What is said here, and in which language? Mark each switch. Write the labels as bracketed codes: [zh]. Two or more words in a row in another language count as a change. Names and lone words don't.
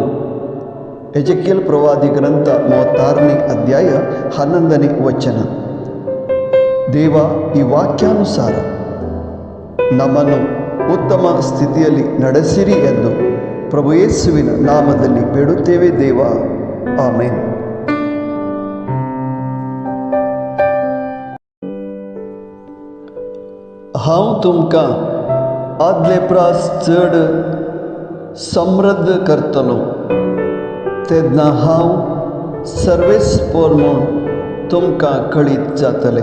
[kn] ಎಜೆಕಿಯೇಲ್ ಪ್ರವಾದಿ ಗ್ರಂಥ 36ನೇ ಅಧ್ಯಾಯ 11ನೇ ವಚನ. ದೇವ ಈ ವಾಕ್ಯಾನುಸಾರ ನಮ್ಮನ್ನು ಉತ್ತಮ ಸ್ಥಿತಿಯಲ್ಲಿ ನಡೆಸಿರಿ ಎಂದು ಪ್ರಭು ಯೇಸುವಿನ ನಾಮದಲ್ಲಿ ಬೇಡುತ್ತೇವೆ ದೇವ. ಆಮೇನ್. [kok] हांव तुमकां आदले प्रास चड समृद्ध करतलो, तेन्ना हांव सर्वेस्पर म्हूण तुमकां कळीत जातलें.